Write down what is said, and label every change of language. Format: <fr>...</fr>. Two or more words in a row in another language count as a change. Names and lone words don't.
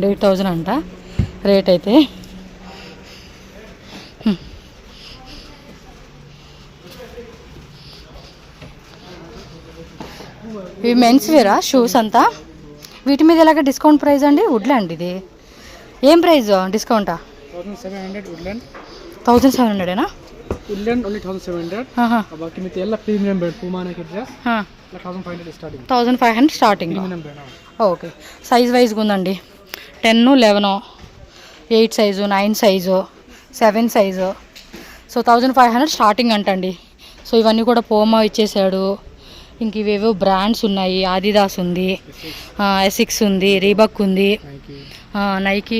<te>8,000 అంట రేట్ అయితే. ఇవి మెన్స్ వేరా షూస్ అంతా. వీటి మీద ఎలాగ</te> <en>discount price</en> <te>అండి? వుడ్లాండ్ ఇది ఏం ప్రైస్ డిస్కౌంటా?</te> <kn>1700 ವುಡ್ಲ್ಯಾಂಡ್. 1700 ವುಡ್ಲ್ಯಾಂಡ್ ಓನ್ಲಿ 1700. ಬಾಕಿ ಮಿತಿ ಎಲ್ಲ</kn> <en>premium brand</en> <kn>ಪೂಮಾನಕ್ಕೆ ಇದ್ರೆ 1500 ಸ್ಟಾರ್ಟಿಂಗ್.</kn> <en>1500 starting. premium brand.</en> <te>ఓకే, సైజ్ వైజ్గా ఉందండి. 10, 11, 8 సైజు, 9 సైజు, 7 సైజు. సో 1500 స్టార్టింగ్ అంటండి. సో ఇవన్నీ కూడా పోమా ఇచ్చేసాడు. ఇంక ఇవేవో బ్రాండ్స్ ఉన్నాయి, ఆదిదాస్ ఉంది, ఎసిక్స్ ఉంది, రీబాక్ ఉంది, నైకీ.</te>